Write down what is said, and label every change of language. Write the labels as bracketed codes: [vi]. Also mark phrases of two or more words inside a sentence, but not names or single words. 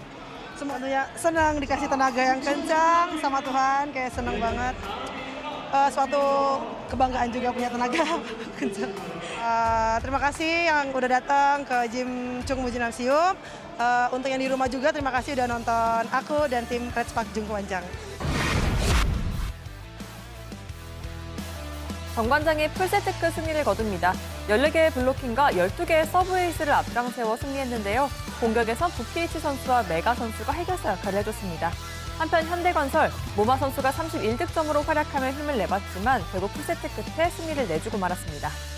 [id] Semuanya senang dikasih tenaga yang kencang sama Tuhan kayak senang banget. Suatu kebanggaan juga punya tenaga kencang. Terima kasih yang udah datang ke Gym Chung Mu Gymnasium. Untuk yang di rumah juga terima kasih udah nonton aku dan tim Red Spark Jungkwanjang. [ko] 정관장이 풀세트급 승리를 거둡니다. 14개의 블로킹과 12개의 서브 에이스를 앞장세워 승리했는데요. 공격에선 부키리치 선수와 메가 선수가 해결사 역할을 해줬습니다. 한편 현대건설, 모마 선수가 31득점으로 활약하며 힘을 내봤지만 결국 풀세트 끝에 승리를 내주고 말았습니다.